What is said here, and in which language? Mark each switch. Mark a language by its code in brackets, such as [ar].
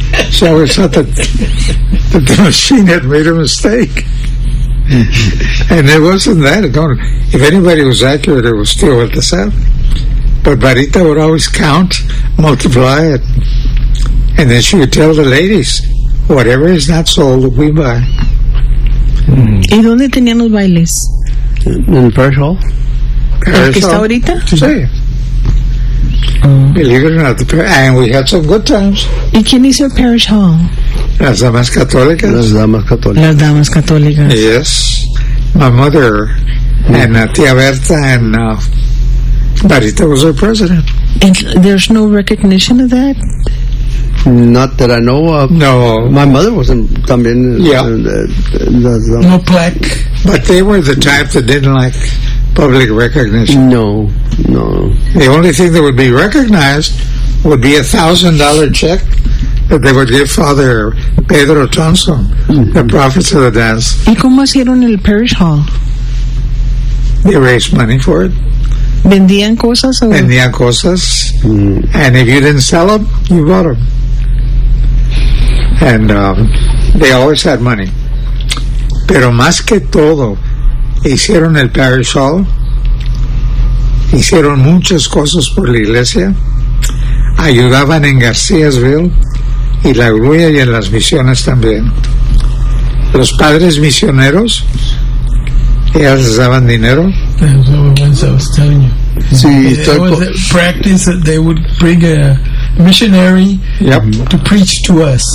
[en] She always thought that the machine had made a mistake. And it wasn't that. Don't, if anybody was accurate, it was still Baltasar. But Marita would always count, multiply it. And then she would tell the ladies, whatever is not sold, we buy. [es] ¿Y dónde tenían los bailes? [en] In the parish hall. [es] ¿El que está ahorita? Sí. [en] Believe it or not, and we had some good times. [es] ¿Y quién hizo el parish hall? Las Damas Católicas. Las Damas Católicas. Las Damas Católicas. [en] Yes. My mother and Tía Berta and Barita was her president. And there's no recognition of that? Not that I know of. No. My mother wasn't también. Yeah. No plaque. But they were the type that didn't like public recognition. No. The only thing that would be recognized would be $1,000 check that they would give Father Pedro Thompson, the prophet of the dance. [es] ¿Y cómo hicieron el parish hall? [en] They raised money for it. [es] ¿Vendían cosas? O? Vendían cosas. Mm. [en] And if you didn't sell them, you bought them. And they always had money. [es] Pero más que todo, hicieron el parish hall. Hicieron muchas cosas por la iglesia. Ayudaban en Garcíasville. Y la grulla y en las misiones también. Los padres misioneros, ellas les daban dinero. [en] Once I was telling you. [es] Sí, [en] it was a practice that they would bring a missionary to preach to us.